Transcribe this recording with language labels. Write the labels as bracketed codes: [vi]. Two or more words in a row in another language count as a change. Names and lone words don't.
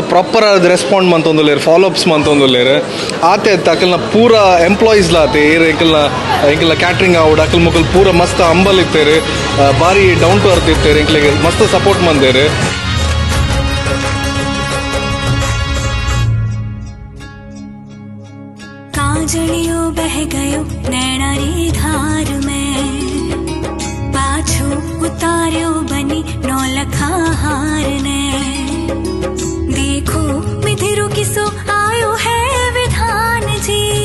[tcy] ಪ್ರಾಪರ್ ಆದ ರೆಸ್ಪಾಂಡ್ ಮಂತೊಂದುಲ್ಲೇರು ಫಾಲೋಅಪ್ಸ್ ಮಂತೊಂದುಲ್ಲೇರು ಆತೆ ಅಕಲ್ನ ಪೂರ ಎಂಪ್ಲಾಯೀಸ್ ಲಾತೆ ಏರು ಎಂಕಲ್ನ ಕ್ಯಾಟ್ರಿಂಗ್ ಆವಡ್ ಅಕಲ್ ಮುಕಲ್ ಪೂರ ಮಸ್ತ್ ಅಂಬಲ್ ಇತ್ತೇರು ಭಾರಿ [en] down to earth [tcy] ಇತ್ತೇರು ಎಂಕ್ಲಿಗೆ ಮಸ್ತ್ ಸಪೋರ್ಟ್ ಮಂದೇರು [raj] काजलियों बह गयो नैना री धार में, पाछू उतार्यो बनी नौलखा हार ने, देखो मिथिरु किसो आयो है विधान जी,